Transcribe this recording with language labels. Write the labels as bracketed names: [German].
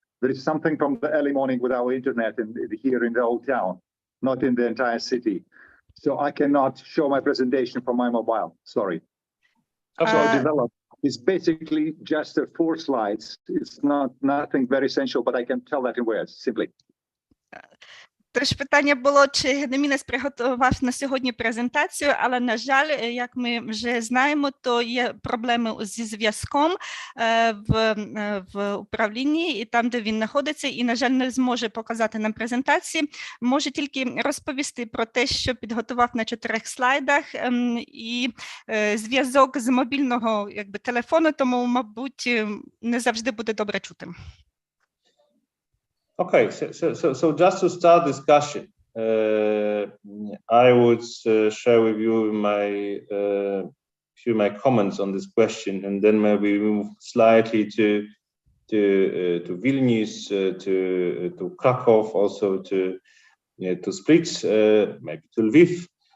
[English] There is something from the early morning with our internet here in the old town, not in the entire city. So I cannot show my presentation from my mobile, sorry. So It's basically just 4 slides. It's nothing very essential, but I can tell that in words, simply. [Ukrainian] Тож питання було, чи Гедемінес приготував на сьогодні презентацію, але, на жаль, як ми вже знаємо, то є проблеми зі зв'язком в управлінні і там, де він знаходиться, і, на жаль, не зможе показати нам презентації. Може тільки розповісти про те, що підготував на 4 слайдах, і зв'язок з мобільного телефону, тому, мабуть, не завжди буде добре чути. [English] Okay, so just to start discussion, I would share with you my comments on this question, and then maybe move slightly to Vilnius, to Krakow, also to Split, maybe to Lviv.